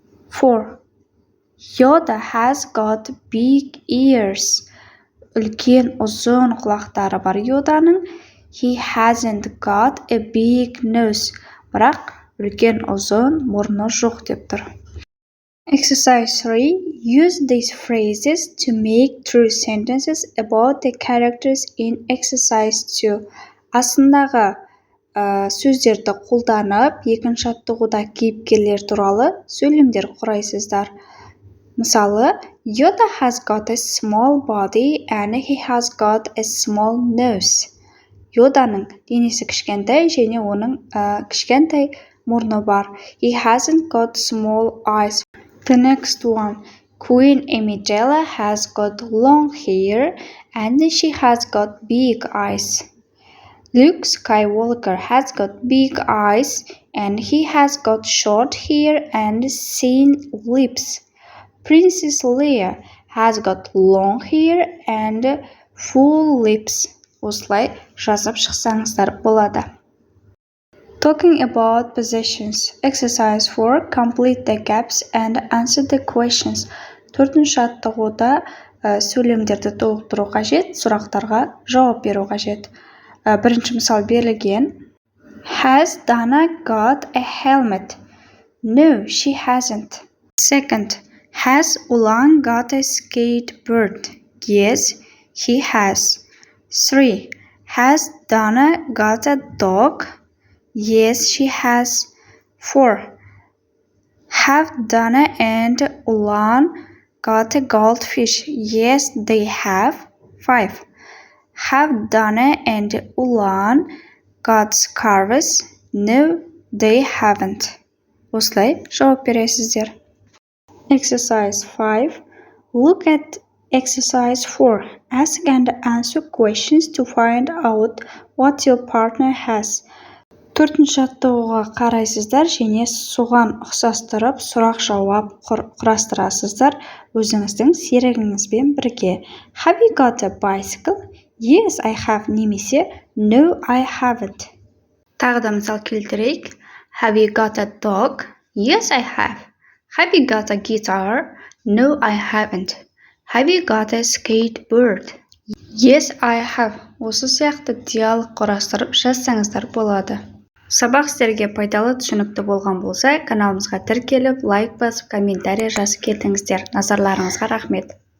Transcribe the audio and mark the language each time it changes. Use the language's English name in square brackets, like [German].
[English] 4. Yoda has got big ears. [Kazakh] Үлкен ұзын құлақтары бар Yodaның. [English] He hasn't got a big nose. [Kazakh] Бірақ үлкен ұзын мұрны жоқ деп тұр. [English] Exercise 3. Use these phrases to make true sentences about the characters in exercise 2. [Kazakh] Астындағы сөздерді қолданып, екінші жаттығуда кейіпкерлер туралы сөйлемдер құрайсыздар. [English] Мысалы, Yoda has got a small body and he has got a small nose. [Kazakh] Yodaның денесі кішкентай және оның кішкентай мұрны бар. [English] He hasn't got small eyes. The next one. Queen Amidala has got long hair and she has got big eyes. Luke Skywalker has got big eyes and he has got short hair and thin lips. Princess Leia has got long hair and full lips. [Kazakh] Осылай жазып шықсаңыздар болады. [English] Talking about possessions. Exercise 4. Complete the gaps and answer the questions. [Kazakh] 4-ші жаттығуда сөйлемдерді толықтыру қажет, сұрақтарға жауап беру қажет. Бірінші мысал берілген. [English] Has Dana got a helmet? No, she hasn't. Second, Has Ulan got a skateboard? Yes, he has. 3. Has Donna got a dog? Yes, she has. 4. Have Donna and Ulan got a goldfish? Yes, they have. 5. Have Donna and Ulan got scarves? No, they haven't. [Kazakh] Осылай жауап бересіздер. [English] Exercise 5. Look at exercise 4. Ask and answer questions to find out what your partner has. [Kazakh] Төртінші жаттығуға қарайсыздар және соған ұқсастырып сұрақ-жауап құрастырасыздар өзіңіздің серігіңізбен бірге. [English] Have you got a bicycle? Yes, I have. Немесе No, I haven't. [Kazakh] Тағы да мысал келтірейік. [English] Have you got a dog? Yes, I have. Have you got a guitar? No, I haven't. Have you got a skateboard? Yes, I have. [Kazakh] Осы сияқты диалог құрастырып жазсаңыздар болады. Сабақ сіздерге пайдалы түсінікті болған болса, каналымызға тіркеліп, лайк басып, комментарий жазып кетіңіздер. Назарларыңызға рахмет.